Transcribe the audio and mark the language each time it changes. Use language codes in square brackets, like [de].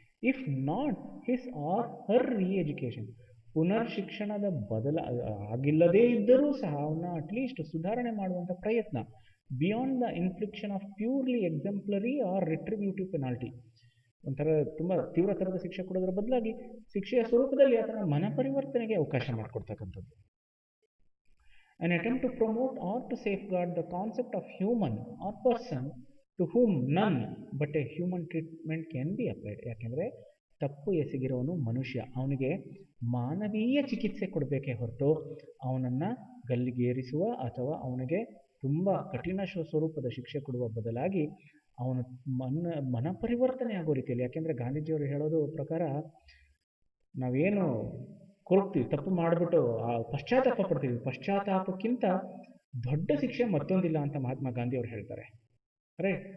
[en] if not his or her reeducation, [kn] ಪುನರ್ ಶಿಕ್ಷಣದ ಆಗಿಲ್ಲದೇ ಇದ್ದರೂ ಸಹ ಅವನ್ನ [en] at least [kn] ಸುಧಾರಣೆ ಮಾಡುವಂಥ ಪ್ರಯತ್ನ, [en] beyond the infliction of purely exemplary or retributive penalty, [kn] ಒಂಥರ ತುಂಬ ತೀವ್ರತರದ ಶಿಕ್ಷೆ ಕೊಡೋದ್ರ ಬದಲಾಗಿ ಶಿಕ್ಷೆಯ ಸ್ವರೂಪದಲ್ಲಿ ಅದರ ಮನ ಪರಿವರ್ತನೆಗೆ ಅವಕಾಶ ಮಾಡಿಕೊಡ್ತಕ್ಕಂಥದ್ದು. [en] An attempt to promote or to safeguard the concept of human or person to whom none but a human treatment can be applied. [kn] ಯಾಕೆಂದರೆ ತಪ್ಪು ಎಸಗಿರೋನು ಮನುಷ್ಯ, ಅವನಿಗೆ ಮಾನವೀಯ ಚಿಕಿತ್ಸೆ ಕೊಡಬೇಕೇ ಹೊರತು ಅವನನ್ನು ಗಲ್ಲಿಗೇರಿಸುವ ಅಥವಾ ಅವನಿಗೆ ತುಂಬ ಕಠಿಣ ಸ್ವರೂಪದ ಶಿಕ್ಷೆ ಕೊಡುವ ಬದಲಾಗಿ ಅವನ ಮನ ಪರಿವರ್ತನೆ ಆಗೋ ರೀತಿಯಲ್ಲಿ. ಯಾಕೆಂದರೆ ಗಾಂಧೀಜಿಯವರು ಹೇಳೋದು ಪ್ರಕಾರ ನಾವೇನು ಕೊರಗ್ತೀವಿ, ತಪ್ಪು ಮಾಡಿಬಿಟ್ಟು ಪಶ್ಚಾತ್ತಾಪ ಪಡ್ತೀವಿ, ಪಶ್ಚಾತ್ತಾಪಕ್ಕಿಂತ ದೊಡ್ಡ ಶಿಕ್ಷೆ ಮತ್ತೊಂದಿಲ್ಲ ಅಂತ ಮಹಾತ್ಮ ಗಾಂಧಿ ಅವರು ಹೇಳ್ತಾರೆ. ರೈಟ್.